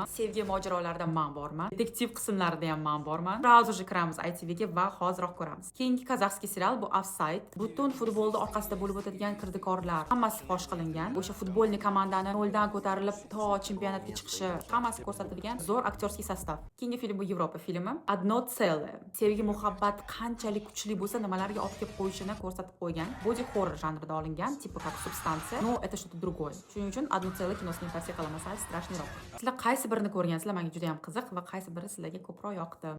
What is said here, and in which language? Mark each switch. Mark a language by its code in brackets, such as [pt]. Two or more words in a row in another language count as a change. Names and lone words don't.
[uz] Sevgi mojarolarida men borman. Detektiv qismlarida ham men borman. [ru] Сразу же [uz] kiramiz ITVga va hoziroq ko'ramiz. Keyingi [ru] казахский сериал [uz] bu Offside. Butun futbolda orqasida bo'lib o'tadigan kirdikorlar hammasi fosh qilingan. O'sha futbolni komandani noldan ko'tarilib to chempionatga chiqishi hammasi ko'rsatilgan zo'r [ru] актёрский состав. [uz] Keyingi film bu Yevropa filmi. [ru] Одно целое. [uz] Sevgi muhabbat qanchalik kuchli bo'lsa, nimalarga olib kelib qo'yishini ko'rsatib qo'ygan. [en] Body horror [uz] janrida olingan, [ru] типа как субстанция, но это что-то другое. [uz] Shuning uchun Одно целое kinosini tavsiya qilaman, [ru] страшный рок. [uz] Sizlar qaysi birini ko'rgansizlar? Menga juda ham qiziq va qaysi biri sizlarga ko'proq yoqdi?